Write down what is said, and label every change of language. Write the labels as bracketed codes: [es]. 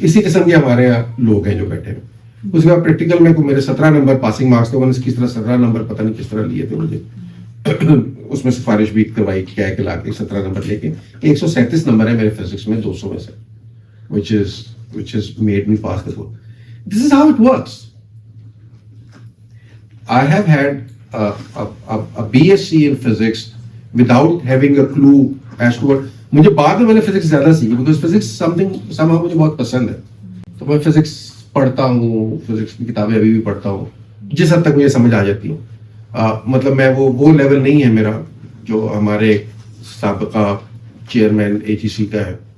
[ur] اسی قسم کے ہمارے یہاں لوگ ہیں جو بیٹھے ہیں. اس کے بعد پریکٹیکل میں میرے 17 نمبر پاسنگ مارکس تھے, میں نے کس طرح 17 نمبر پتہ نہیں کس طرح لیے تھے مجھے. اس میں سفارش بھی کروائی کیا کہ لا کے 17 نمبر لے کے 137 نمبر ہے میرے فزکس میں 200 میں سے, [en] which has made me pass the board. This is how it works. I have had a BSc in physics without having a clue as to what. [ur] مجھے بعد میں نے فزکس زیادہ سیکھی [en] because physics somehow [ur] مجھے بہت پسند ہے. تو میں فزکس پڑھتا ہوں, فزکس کی کتابیں ابھی بھی پڑھتا ہوں جس حد تک مجھے سمجھ آ جاتی ہوں. مطلب میں وہ لیول نہیں ہے میرا جو ہمارے سابقہ چیئرمین AGC کا ہے.